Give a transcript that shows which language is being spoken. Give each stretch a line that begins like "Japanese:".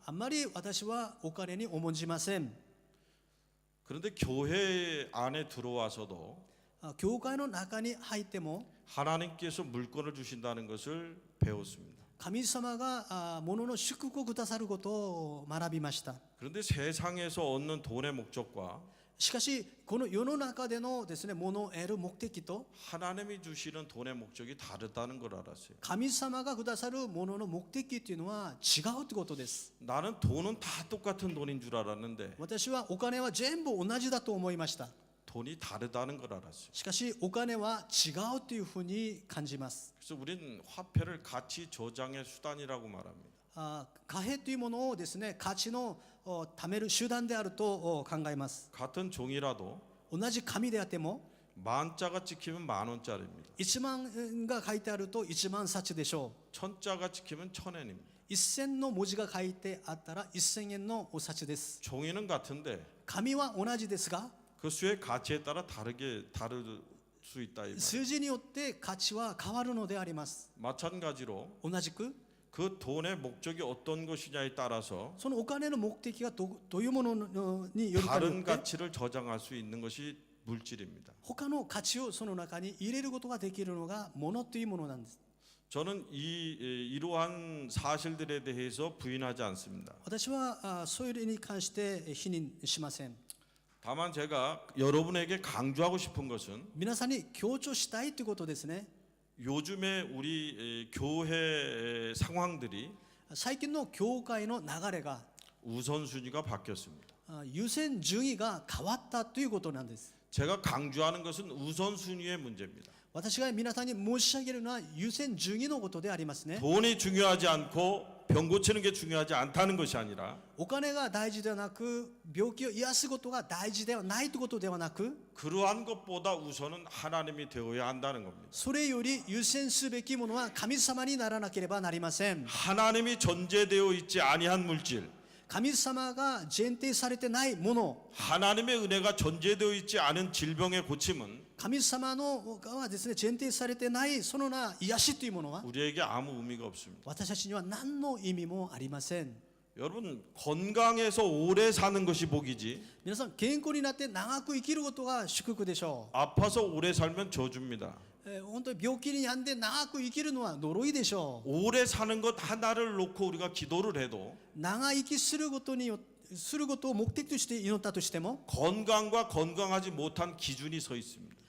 Japanese: あんまり私はお金に重んじません。
Korean: 그런데 교회 안에 들어와서도
Japanese: 教会の中に入っても
Korean: 하나님께서 물건을 주신다는 것을 배웠습니다.
Japanese: 神様が物の祝福をくださることを学びました。
Korean: 그런데 세상에서 얻는 돈의 목적과
Japanese: しかしこの世の中でのですね物を得る目的と
Korean: 하나님이 주시는 돈의 목적이 다르다는 걸 알았어요.
Japanese: 神様がくださるものの目的というのは違うということです。
Korean: 나는 돈은 다 똑같은 돈인 줄 알았는데
Japanese: 私はお金は全部同じだと思いました。
Korean: 돈이 다르다는 걸 알았어요.
Japanese: しかしお金は違うというふうに感じます。
Korean: 그래서 우린 화폐를 가치 저장의 수단이라고 말합니다.
Japanese: 貨幣というものをですね価値の貯める手段であると考えます。
Korean: 같은 종이라도
Japanese: 同じ紙であっても
Korean: 만자가 찍히면 10,000원짜리입니다.
Japanese: 1万が書いてあると1万冊でしょう。
Korean: 천자가 찍히면 1,000엔입니다.
Japanese: 1000の文字が書いてあったら1000円のお札です。
Korean: 종이는 같은데
Japanese: 紙は同じですが
Korean: 그 수의 가치에 따라 다를 수 있다 이 말이에요.
Japanese: 数字によって価値は変わるのであります。
Korean: 마찬가지로
Japanese: 同じく
Korean: 그 돈의 목적이 어떤 것이냐에 따라서
Japanese: そのお金の目的がどういうものによるかによ
Korean: 다른
Japanese: って
Korean: 가치를 저장할 수 있는 것이 물질입니다.
Japanese: 他の価値をその中に入れることができるのが物というものなんです。
Korean: 저는 이러한 사실들에 대해서 부인하지 않습니다.
Japanese: 私はそういうに関して否認しません。
Korean: 다만 제가 여러분에게 강조하고 싶은 것은
Japanese: 皆さんに強調したいということですね。
Korean: 요즘에 우리 교회 상황들이
Japanese: 最近の教会の流れが
Korean: 우선순위가 바뀌었습니다.
Japanese: 優先順位が変わったということなんです。
Korean: 제가 강조하는 것은 우선순위의 문제입니다.
Japanese: 私が皆さんに申し上げるのは優先順位のことでありますね。
Korean: 돈이 중요하지 않고 병 고치는 게 중요하지 않다는 것이 아니라
Japanese: お金が大事ではなく病気を癒すことが大事ではないということではなく
Korean: 그러한 것보다 우선은 하나님이 되어야 한다는 겁니다.
Japanese: それより優先すべきものは神様にならなければなりません。
Korean: 하나님이 전제되어 있지 아니한 물질,
Japanese: 神様が前提されてないもの
Korean: 하나님의 은혜가 전제되어 있지 않은 질병의 고침은
Japanese: 神様のがですね前提されてないそのな癒しというものは
Korean: 우리에게 아무 의미가 없습니다.
Japanese: 私たちには何の意味もありません。
Korean: 여러분 건강해서 오래 사는 것이 복이지
Japanese: 皆さん健康になって長く生きることが祝福でしょ
Korean: 아파서 오래 살면 저주입니다.
Japanese: う。本当に病気に病んで長く生きるのは呪いでしょう。
Korean: 오래 사는 것 하나를 놓고 우리가 기도를 해도
Japanese: 長生きすることを目的として祈ったとしても
Korean: 건강과 건강하지 못한 기준이 서 있습니다.